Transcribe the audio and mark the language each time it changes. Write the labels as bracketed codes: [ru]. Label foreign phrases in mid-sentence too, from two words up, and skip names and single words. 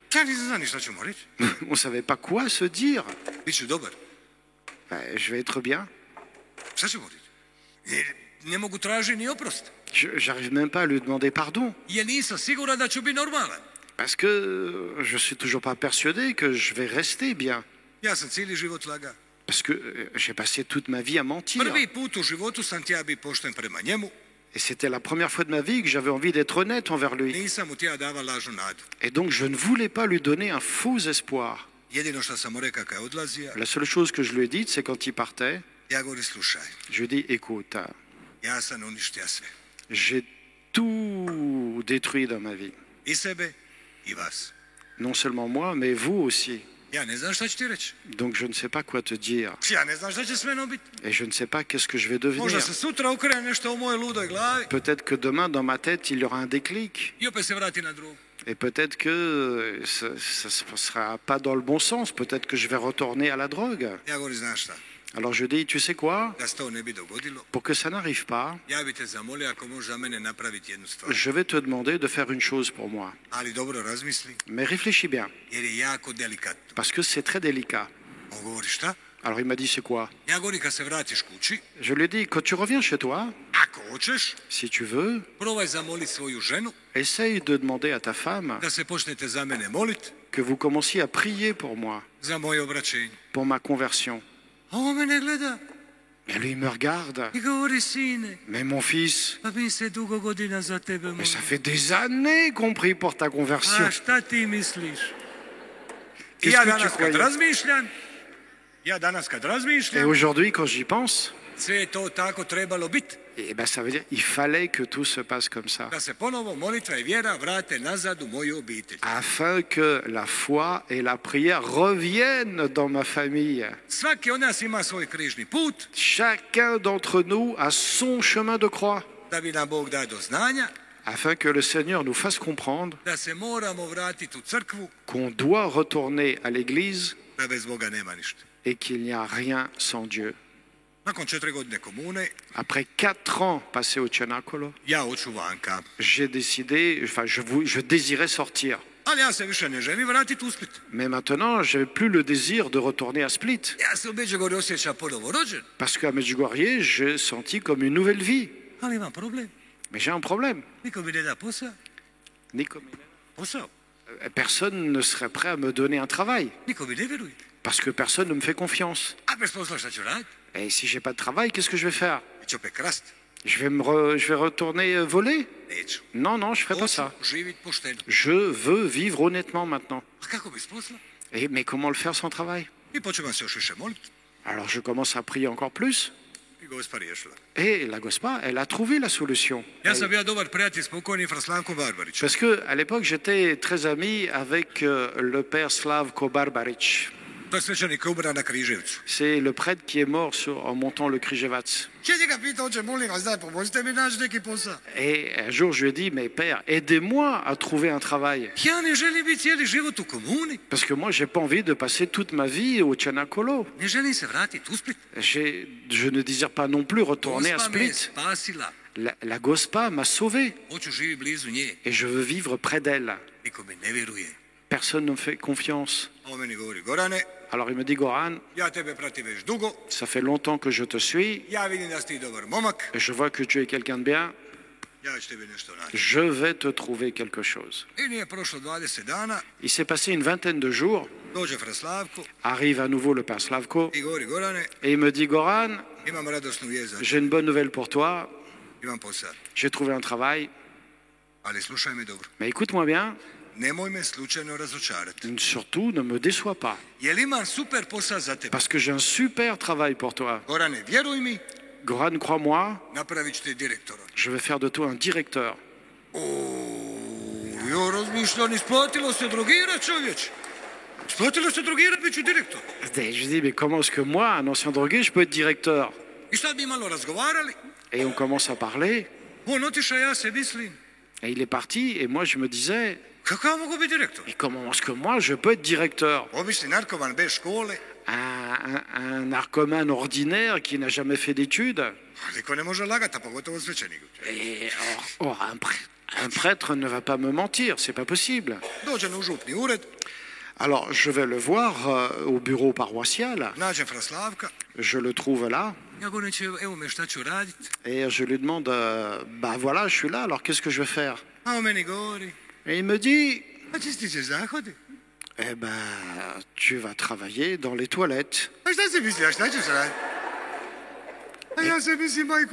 [hr] Ja nisam znao ni šta ću mu reći. [fr] On ne savait pas quoi se dire. [hr] Biću dobar. [fr] Je vais être bien. [hr] Šta ću mu reći? Ne mogu tražiti ni oprost. [fr] J'arrive même pas à lui demander pardon. [hr] Jer nisam siguran da ću biti normalan. [fr] Parce que je suis toujours pas persuadé que je vais rester bien. [hr] Ja sam cijeli život lagao. [fr] Parce que j'ai passé toute ma vie à mentir. [hr] Prvi put u životu sam htio biti pošten prema njemu. [fr] Et c'était la première fois de ma vie que j'avais envie d'être honnête envers lui. [hr] Nisam mu htio davati lažnu nadu. [fr] Et donc je ne voulais pas lui donner un faux espoir. [hr] Jedino što sam mu rekao kad je odlazio, [fr] La seule chose que je lui ai dite, c'est quand il partait, [hr] ja govori slušaj, [fr] je lui ai dit, écoute, [hr] ja sam uništio sve. [fr] j'ai tout détruit dans ma vie. [hr] I sebe, i vas. [fr] Non seulement moi, mais vous aussi. [hr] Ja ne znam šta ću ti reći. [fr] Donc je ne sais pas quoi te dire. [hr] Ja ne znam šta će s menom biti. [fr] Et je ne sais pas qu'est-ce que je vais devenir. [hr] Možda se sutra ukrene nešto u mojoj ludoj glavi. [fr] Peut-être que demain, dans ma tête, il y aura un déclic. [hr] I opet se vrati na drugu. [fr] Et peut-être que ça ne sera pas dans le bon sens. Peut-être que je vais retourner à la drogue. [hr] Ja govorim, znaš šta, [fr] Alors je dis, tu sais quoi? [hr] da se to ne bi dogodilo, [fr] Pour que ça n'arrive pas, [hr] ja bi te zamolio ako možeš za mene napraviti jednu stvar. [fr] je vais te demander de faire une chose pour moi. [hr] Ali dobro razmisli, [fr] Mais réfléchis bien, [hr] jer je jako delikatno. [fr] parce que c'est très délicat. [hr] On govori šta? [fr] Alors il m'a dit, c'est quoi? [hr] Ja govorim kad se vratiš kući, [fr] Je lui ai dit, quand tu reviens chez toi, [hr] ako hoćeš, [fr] si tu veux, [hr] probaj zamoliti svoju ženu [fr] essaye de demander à ta femme [hr] da se počnete za mene moliti [fr] que vous commenciez à prier pour moi, [hr] za moje obraćenje. [fr] pour ma conversion. [hr] A on mene gleda [fr] Et lui, il me regarde. [hr] i govori, sine, [fr] Mais mon fils, [hr] pa mi se dugo godina za tebe [fr] mais [hr] molim. [fr] ça fait des années qu'on prie pour ta conversion. [hr] A šta ti misliš? I [fr] Qu'est-ce [hr] ja [fr] que tu [hr] danas kad [fr] croyais? [hr] razmišljam, [fr] Et aujourd'hui, quand j'y pense, [hr] sve je to tako trebalo biti. [fr] eh ben, ça veut dire qu'il fallait que tout se passe comme ça. [hr] Da se ponovo molitva i vjera vrate nazad u moju obitelj. [fr] Afin que la foi et la prière reviennent dans ma famille. [hr] Svaki od nas ima svoj križni put, [fr] Chacun d'entre nous a son chemin de croix. [hr] da bi nam Bog dao do znanja, [fr] Afin que le Seigneur nous fasse comprendre [hr] da se moramo vratiti u crkvu, [fr] qu'on doit retourner à l'église [hr] da bez Boga nema ništa. [fr] et qu'il n'y a rien sans Dieu. [hr] Nakon 4 godine komune, [fr] Après 4 ans passés au Cenacolo, [hr] ja hoću vanka. [fr] j'ai décidé, enfin je désirais sortir. [hr] Ali ja se više ne želim vratiti u Split. [fr] Mais maintenant, je n'ai plus le désir de retourner à Split. [hr] Ja se u Međugorju osjećam ponovo rođen, [fr] Parce qu'à Medjugorje, j'ai senti comme une nouvelle vie. [hr] ali imam problem. [fr] Mais j'ai un problème. [hr] Niko mi ne da posao. Posao. [fr] Personne ne serait prêt à me donner un travail. [hr] Niko mi ne vjeruje. [fr] Parce que personne ne me fait confiance. [hr] A bez posla šta ću raditi? [fr] Et si j'ai pas de travail, qu'est-ce que je vais faire? [hr] Ću opet krast? [fr] Je vais retourner voler? [hr] Neću. [fr] Non, non, je ne ferai pas [hr] Hoću [fr] ça. [hr] živjeti pošteno. [fr] Je veux vivre honnêtement maintenant. [hr] A kako bez posla? [fr] Mais comment le faire sans travail? [hr] I počinam se još više moliti. [fr] Alors je commence à prier encore plus. [hr] I Gospa riješila. [fr] Et la Gospa, elle a trouvé la solution. [hr] Ja sam bio dobar prijatelj s pokojnim Fraslankom Barbarićem. [fr] Parce qu'à l'époque, j'étais très ami avec le père Slavko Barbarić. [hr] To je svećenik koji umra na Križevcu. [fr] C'est le prêtre qui est mort en montant le Križevac. [hr] Če njega pitao, oče, molim vas, daj, pomozite mi naći neki posao. [fr] Et un jour, je lui ai dit, mais père, aidez-moi à trouver un travail. [hr] Ja ne želim biti cijeli život u komuni. [fr] Parce que moi, j'ai pas envie de passer toute ma vie au Cenacolo. [hr] Ne želim se vratiti u Split. [fr] Je ne désire pas non plus retourner à [hr] Gospa me je [fr] Split. [hr] spasila. [fr] La Gospa m'a sauvé. [hr] Hoću živjeti blizu nje. [fr] Et je veux vivre près d'elle. [hr] Niko mi ne vjeruje. [fr] Personne ne me fait confiance. [hr] A on meni govori, Gorane, [fr] Alors il me dit, Goran, [hr] ja tebe pratim već dugo. [fr] ça fait longtemps que je te suis. [hr] Ja vidim da si ti dobar momak. [fr] Et je vois que tu es quelqu'un de bien. [hr] Ja ću tebi nešto naći. [fr] Je vais te trouver quelque chose. [hr] I nije prošlo 20 dana. [fr] Il s'est passé une vingtaine de jours. [hr] Dođe Fraslavko [fr] Arrive à nouveau le père Slavko. [hr] i govori, Gorane, [fr] Et il me dit, Goran, [hr] imam radosnu vijest za [fr] j'ai une bonne nouvelle pour toi. [hr] imam posao. [fr] J'ai trouvé un travail. [hr] Ali slušaj me dobro. [fr] Mais écoute-moi bien. [hr] Nemoj me slučajno razočarati. [fr] Surtout, ne me déçois pas. [hr] Jel imam super posao za tebe? [fr] Parce que j'ai un super travail pour toi. [hr] Gorane, vjeruj mi, [fr] Goran, crois-moi, [hr] napravit ću te direktorom. [fr] je vais faire de toi un directeur. [hr] Jo razmišljam, isplatilo se drogirat, čovječ. Isplatilo se drogirat, bit ću direktor. [fr] Et je dis, mais comment est-ce que moi, un ancien drogué, je peux être directeur? [hr] I sad bi malo razgovarali. [fr] Et on commence à parler. [hr] On otiša, ja se mislim, [fr] Et il est parti. Et moi, je me disais, [hr] kako ja mogu biti direktor? [fr] mais comment est-ce que moi, je peux être directeur? [hr] Obični narkoman bez škole. [fr] Un narcomane ordinaire qui n'a jamais fait d'études. [hr] Niko ne može lagati, a pogotovo svećenik. [fr] Et or, Un prêtre ne va pas me mentir, c'est pas possible. [hr] Dođem u župni ured, [fr] Alors je vais le voir au bureau paroissial, [hr] nađem fra Slavka, [fr] je le trouve là, [hr] ja govorim će, evo me šta ću radit. [fr] et je lui demande, bah voilà, je suis là, alors qu'est-ce que je vais faire? [hr] A on meni govori, [fr] Et il me dit, [hr] a čistit ćeš zahode. [fr] eh ben, tu vas travailler dans les toilettes. [hr] A šta se misli, a šta ćeš radit? A ja se mislim, majko